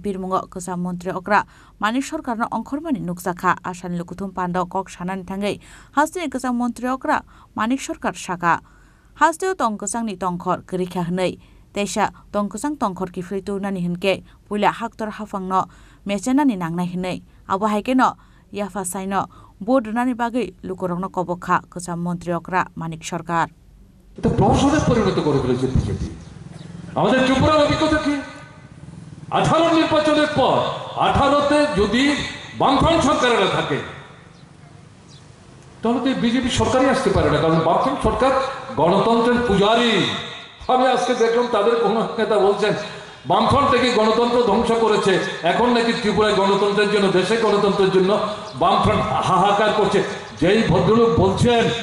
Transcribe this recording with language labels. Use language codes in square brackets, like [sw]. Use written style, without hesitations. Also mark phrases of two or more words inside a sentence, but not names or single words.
[trp] Pirmungo Kasa Montri Okra Manik Sarkar no Angkormani Nuksaka Asani Lokuthum Panda Kok Shanan Thangai Hasini Nikasa Montri Okra Manik Sarkar Shaka Hasteo Tongkosang ni Tongkhor Kerikha Hnei Teisa Tongkosang Tongkhor Kifritu Nani Hinke Puila Haktor Hafangno Mechena ni Nangnai Hnei Abo Haikeno Yafa Saino Bodunani Bagi Lukorongno Kobokha Kasa Montri Okra Manik Sarkar [bn] এটা প্রহসনে পরিণত করে ফেলেছে বিজেপি আমাদের ত্রিপুরার অভিজ্ঞতা কি 18 নির্বাচনের পর 18তে যদি বামফ্রন্ট সরকারেরা থাকে তাহলে তো বিজেপি সরকারই আসতে পারে না কারণ বামফ্রন্ট সরকার গণতন্ত্রের পূজারী আমি আজকে দেখলাম তাদের কোন নেতা বলছেন বামফ্রন্ট থেকে গণতন্ত্র ধ্বংস করেছে এখন নাকি ত্রিপুরায় গণতন্ত্রের জন্য দেশে গণতন্ত্রের জন্য বামফ্রন্ট হাহাকার করছে যেই ভদ্রলোক বলছেন